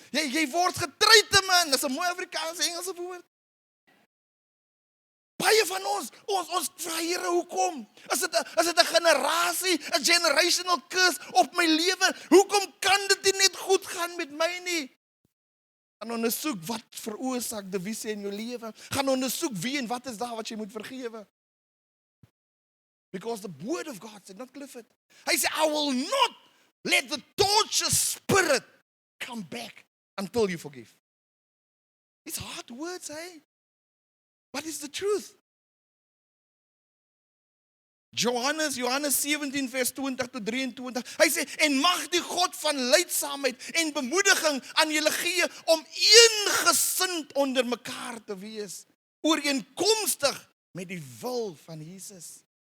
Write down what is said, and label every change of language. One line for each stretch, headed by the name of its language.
Afrikaans: Jy word getreiter man, dis 'n mooi Afrikaanse Engelse woord. Baie van ons vra Here, hoekom? Is dit 'n generasie, 'n
English: generational curse
Afrikaans: op my lewe? Hoekom kan dit nie net goed gaan met my nie? Gaan ondersoek wat veroorsaak die visie in jou lewe. Gaan ondersoek wie en wat is daar wat jy moet vergewe.
English: Because the word of God said, not Clifford.
Afrikaans: Hy sê,
English: I will not let the torture spirit come back until you forgive. It's hard words, hey? But it's the truth.
Afrikaans: Johannes 17 vers 20 tot 23. Hy sê, en mag die God van leidsaamheid en bemoediging aan julle gee om eengesind onder mekaar te wees, ooreenkomstig met die wil van Jesus.